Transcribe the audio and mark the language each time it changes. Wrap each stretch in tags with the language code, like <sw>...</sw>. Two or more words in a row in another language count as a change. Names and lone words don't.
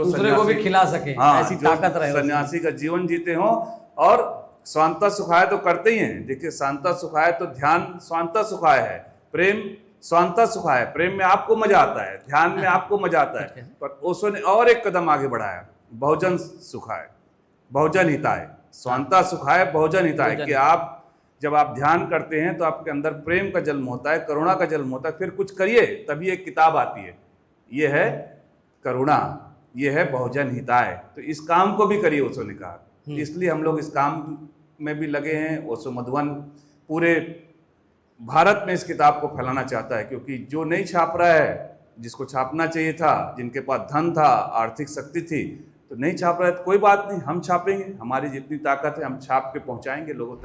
<hi>दूसरे को भी खिला सके, ऐसी ताकत रहे सन्यासी का जीवन जीते हों। और</hi> <sa>स्वांता सुखाय</sa> <hi>तो करते ही हैं। देखिए,</hi> <sa>स्वांता सुखाय</sa> <hi>तो ध्यान</hi> <sa>स्वांता सुखाय</sa> <hi>है, प्रेम</hi> <sa>स्वांता सुखाय।</sa> <hi>प्रेम में आपको मजा आता है, ध्यान में आपको मजा आता है। पर ओशो ने और एक कदम आगे बढ़ाया,</hi> <sa>बहुजन सुखाय, बहुजन हिताय। स्वांता सुखाय, बहुजन हिताय,</sa> <hi>कि आप जब आप ध्यान करते हैं तो आपके अंदर प्रेम का जन्म होता है, करुणा का जन्म होता है। फिर कुछ करिए, तभी एक किताब आती है। ये है करुणा, ये है</hi> <sa>बहुजन हिताय।</sa> <hi>तो इस काम को भी करिए, ओशो ने कहा। इसलिए हम लोग इस काम में भी लगे हैं। ओशो मधुबन पूरे भारत में इस किताब को फैलाना चाहता है, क्योंकि जो नहीं छाप रहा है, जिसको छापना चाहिए था, जिनके पास धन था, आर्थिक शक्ति थी, तो नहीं छाप रहा है तो कोई बात नहीं, हम छापेंगे, हमारी जितनी ताकत है हम छाप के पहुंचाएंगे लोगों तक।</hi>